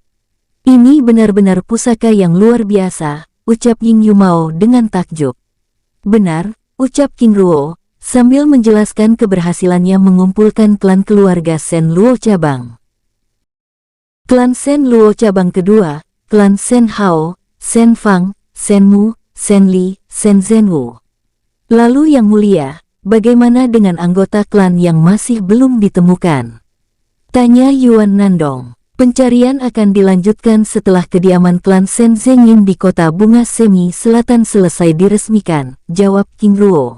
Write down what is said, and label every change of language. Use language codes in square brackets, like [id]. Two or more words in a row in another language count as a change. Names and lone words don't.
[id] Ini benar-benar pusaka yang luar biasa, ucap Ying Yumao dengan takjub. Benar, ucap King Ruo, sambil menjelaskan keberhasilannya mengumpulkan klan keluarga Sen Luo cabang. Klan Sen Luo cabang kedua, klan Sen Hao, Sen Fang, Sen Mu, Sen Li, Sen Zhenwu. Lalu Yang Mulia, bagaimana dengan anggota klan yang masih belum ditemukan? Tanya Yuan Nandong. Pencarian akan dilanjutkan setelah kediaman klan Sen Zengin di kota bunga semi selatan selesai diresmikan, jawab King Ruo.